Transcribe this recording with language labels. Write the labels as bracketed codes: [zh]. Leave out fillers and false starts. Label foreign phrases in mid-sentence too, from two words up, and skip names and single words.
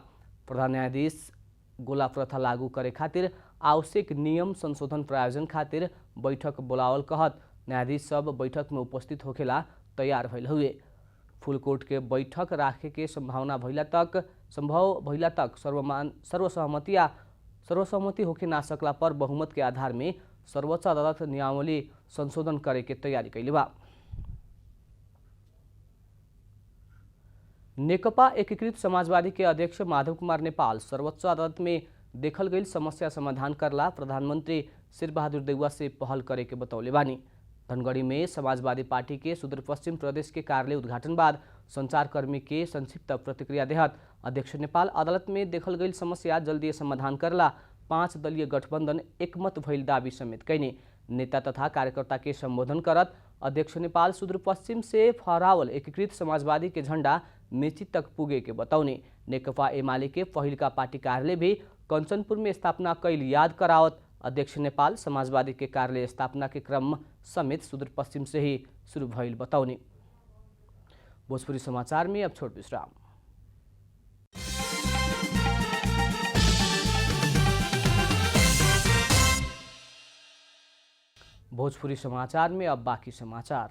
[bho] प्रधान न्यायाधीश गोला प्रथा लागू करे खातिर आवश्यक नियम संशोधन प्रायोजन खातिर बैठक बोलावल कहत न्यायाधीश सब बैठक में उपस्थित होखेला तैयार भइल हुए। फुलकोर्ट के बैठक राखे के संभव भइला तक सर्वसहमति होके ना सकला पर बहुमत के आधार में सर्वोच्च अदालत नियमावली संशोधन करे के तैयारी कैले बा। नेकपा एकीकृत समाजवादी के अध्यक्ष माधव कुमार नेपाल सर्वोच्च अदालत में देखल गई समस्या समाधान करला प्रधानमंत्री शेरबहादुर देउवा से पहल करे के बतौले बानी। धनगढ़ी में समाजवादी पार्टी के सुदूरपश्चिम प्रदेश के कार्यालय उद्घाटन बाद संचारकर्मी के संक्षिप्त प्रतिक्रिया देहत अध्यक्ष नेपाल अदालत में देखल गई समस्या जल्दी समाधान करला 5 दलीय गठबंधन एकमत भइल दावी समेत कैने। नेता तथा कार्यकर्ता के संबोधन करत अध्यक्ष नेपाल सुदूरपश्चिम से फहरावल एकीकृत समाजवादी के झंडा मेची तक पुगे के बतौने। नेकपा एमाले के पहिलका पार्टी कार्यालय भी कंचनपुर में स्थापना कैल याद करावत अध्यक्ष नेपाल समाजवादी के कार्यालय स्थापना के क्रम समेत सुदूरपश्चिम से ही शुरू भइल बतौने। भोजपुरी समाचार में अब छोट विश्राम। भोजपुरी समाचार में अब बाकी समाचार।